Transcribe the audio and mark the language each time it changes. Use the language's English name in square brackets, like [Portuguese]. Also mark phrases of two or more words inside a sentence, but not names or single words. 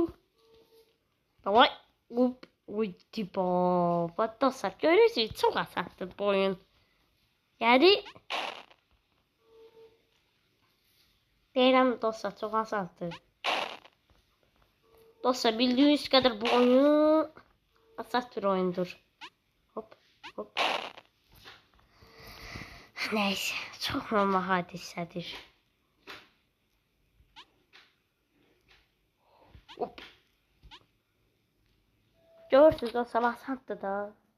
[Turkish] Davay. Up. Uydu baba. [Azerbaijani] Dostlar görürsünüz çox asandır bu oyun. Yəni deyirəm dostlar çox asandır. [Turkish] Dostlar bildiğiniz kadar bu oyun asat bir oyundur. Hop hop. Neyse çok normal hadisedir. Hop. [Azerbaijani] Görürsünüz dostlar asandır da.